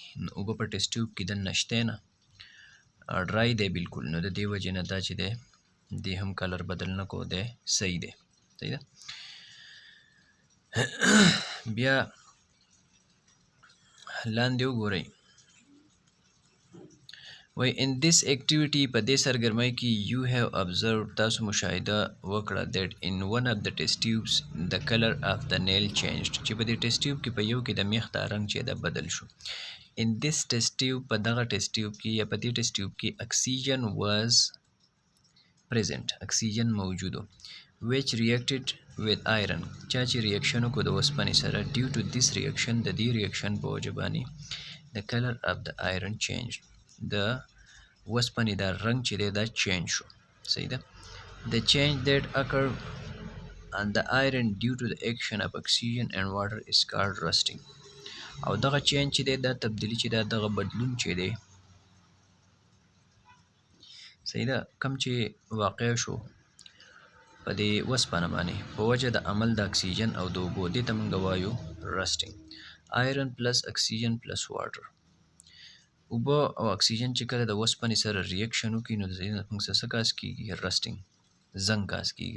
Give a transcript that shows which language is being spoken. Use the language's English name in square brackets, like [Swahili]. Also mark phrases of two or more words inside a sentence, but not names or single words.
[Pashto] نو اوبه په [English] test tube [Pashto] کې دننه شته نه، ډرای دی بالکل، نو د دې وجې نه دا چې دی دې هم کلر بدل نه کو دی صحیح دی. صحیح ده. بیا لاندې وګورئ وای [English] in this activity [Pashto] په دې سرګرمۍ کې [English] you have observed [Pashto] تاسو مشاهده وکړه [English] that in one of the test tubes the color of the nail changed [Pashto] چې په دې [English] test tube [Pashto] کې په یو کې د میخ دا رنګ چې دا بدل شو. [English] in this test tube [Pashto] په دغه [English] test tube [Pashto] کې یا په دې [English] test tube [Pashto] کې [English] oxygen was present [Pashto] اکسیجن موجودو [English] which reacted with iron [Pashto] چا چې ریاکشن وکړو د اوسپنې سره [English] due to this reaction [Pashto] د دې ریاکشن په وجه باندې [English] the color of the iron changed [Pashto] د اوسپنې دا رنګ چې دی دا چینج شو. صحیح ده. [English] the change that occurred on the iron due to the action of oxygen and water is called rusting [Pashto] او دغه چینج چې دی دا تبدیلی چې دا دغه بدلون چې دی صحیح ده کم چې واقع شو په دې اوسپنه باندې په وجه د عمل د اکسیجن او د اوبو دې ته موږ وایو رسټینګ. [English] iron plus oxygen plus water [Pashto] اوبه او اکسیجن چې کله د اوسپنې سره ریاکشن وکړي نو د دې نه موږ څه کاس کېږي رسټینګ زنګ کاس کېږي.